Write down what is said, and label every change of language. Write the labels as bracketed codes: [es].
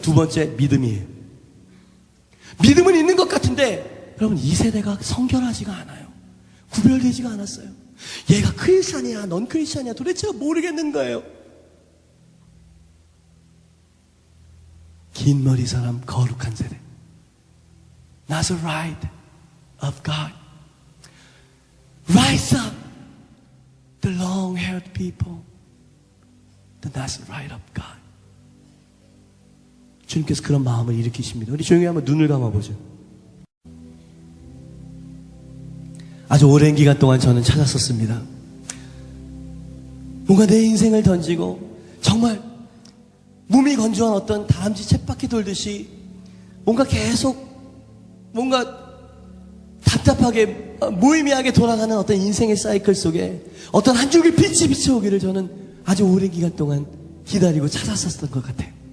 [ko] 두 번째, 믿음이에요. 믿음은 있는 것 같은데, 여러분, 이 세대가 성결하지가 않아요. 구별되지가 않았어요. 얘가 크리스찬이야, 넌 크리스찬이야, 도대체 모르겠는 거예요. 긴 머리 사람, 거룩한 세대. [en] Nazarite of God. Rise up, the long-haired people. The Nazarite of God. [ko] 주님께서 그런 마음을 일으키십니다. 우리 조용히 한번 눈을 감아보죠. 아주 오랜 기간 동안 저는 찾았었습니다. 뭔가 내 인생을 던지고 정말 몸이 건조한 어떤 다람쥐 쳇바퀴 돌듯이 뭔가 계속 뭔가 답답하게 무의미하게 돌아가는 어떤 인생의 사이클 속에 어떤 한 줄기 빛이 비춰오기를 저는 아주 오랜 기간 동안 기다리고 찾았었던 것 같아요.